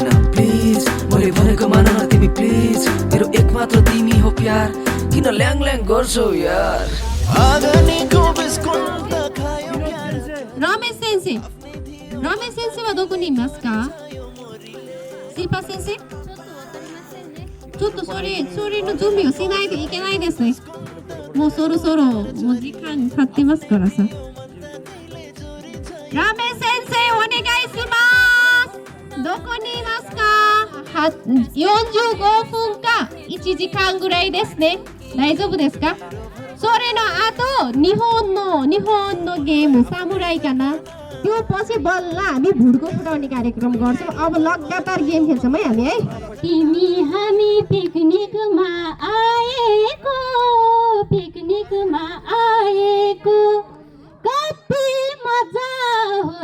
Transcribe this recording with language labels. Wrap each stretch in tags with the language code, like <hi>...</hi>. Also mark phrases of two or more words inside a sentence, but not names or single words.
<ne>प्लिज मैले भनेको मान न तिमी प्लिज, मेरो एकमात्र तिमी हो प्यार, किन ल्याङ ल्याङ गर्छौ यार।</ne> <ja>रमेश सेन्से はどこにいますか？シーパ先生？ちょっとそれの準備をしないといけないですね。もうそろそろもう時間経ってますからさ。ラーメン先生お願いします。どこにいますか？45分か1時間ぐらいですね。大丈夫ですか？それの後日本のゲーム侍かな。</ja> <ne>त्यो पछि बल्ल हामी भुडको फुटाउने कार्यक्रम गर्छौँ। अब लगातार गेम खेल्छौँ है हामी है। तिमी हामी पिकनिकमा आएको कति मजा हो</ne>